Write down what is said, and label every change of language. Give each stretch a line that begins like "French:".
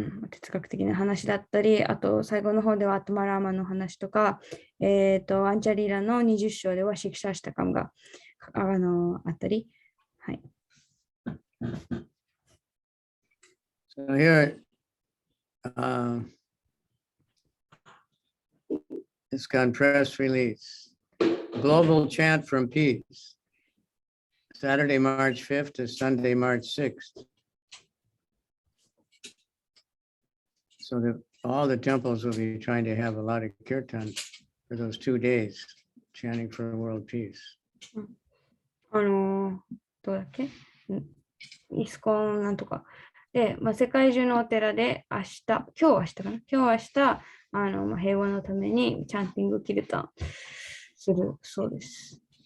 Japanese: 哲学的な話だったり、あと最後の方ではアトマラーマの話とか、アンチャリーラの20章ではシクシャーシタカムがあったり、はい。
English: So here, it's got press release. Global chant from peace. Saturday, March 5th to Sunday, March 6th. So that all the temples will be trying to have a lot of kirtan for those 2 days, chanting for world peace.
Japanese: どうだっけ、イスコンなんとか。で、世界中のお寺で今日明日かな、今日明日、平和のためにチャンティングキルタンするそうです。